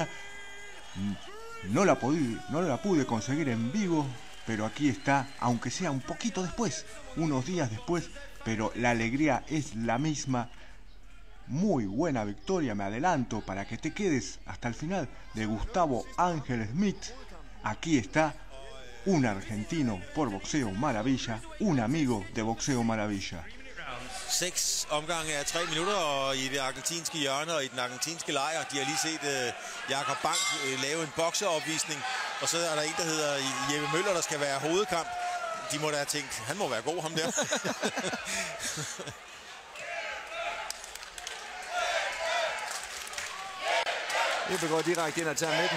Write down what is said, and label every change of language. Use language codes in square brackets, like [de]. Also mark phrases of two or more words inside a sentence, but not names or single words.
[es] No la pude conseguir en vivo, pero aquí está, aunque sea un poquito después, unos días después, pero la alegría es la misma. Muy buena victoria, me adelanto, para que te quedes hasta el final, de Gustavo Ángel Schmidt. Aquí está un argentino por Boxeo Maravilla, un amigo de Boxeo Maravilla. [da] 6 omgange af 3 minutter, og i det argentinske hjørne og i den argentinske lejr. De har lige set Jakob Bank lave en bokseopvisning, og så er der en, der hedder Jeppe Møller, der skal være hovedkamp. De må da have tænkt, han må være god, ham der. Jeppe går direkte ind og tager midten.